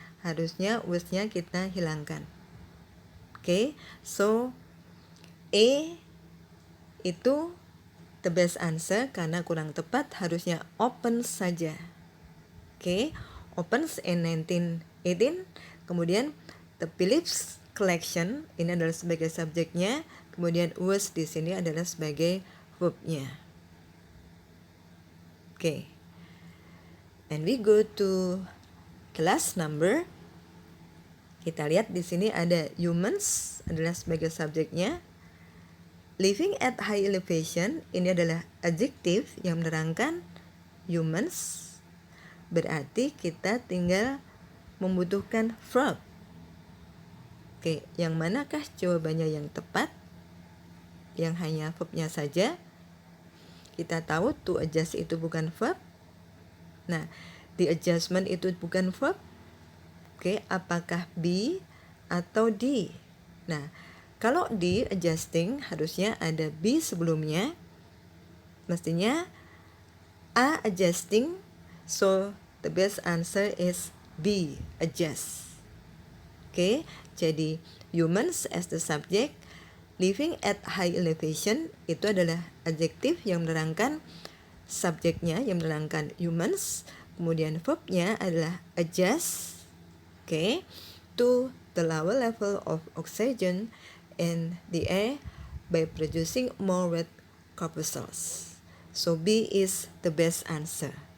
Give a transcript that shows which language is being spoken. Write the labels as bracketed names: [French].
[Indonesian] Harusnya was-nya kita hilangkan. Oke, so A itu [English] the best answer [Indonesian] karena kurang tepat, harusnya open saja. [English] Oke, opens in 1918. [Indonesian] Kemudian the Phillips collection ini adalah sebagai subjeknya, kemudian was di sini adalah sebagai verbnya. Oke. [English] And we go to class number. [Indonesian] Kita lihat di sini ada humans adalah sebagai subjeknya. Living at high elevation ini adalah adjektif yang menerangkan humans. Berarti kita tinggal membutuhkan verb. Oke, yang manakah jawabannya yang tepat? Yang hanya verbnya saja. Kita tahu to adjust itu bukan verb. Nah, the adjustment itu bukan verb. Oke, apakah be atau D? Nah, kalau di adjusting harusnya ada be sebelumnya. Mestinya A adjusting. [English] So the best answer is B, adjust. [Indonesian] Oke, jadi [English] humans as the subject, living at high elevation [Indonesian] itu adalah adjektif yang menerangkan subjeknya, yang menerangkan humans. Kemudian verbnya adalah adjust. [English] Oke, to the lower level of oxygen in the air by producing more red corpuscles. So B is the best answer.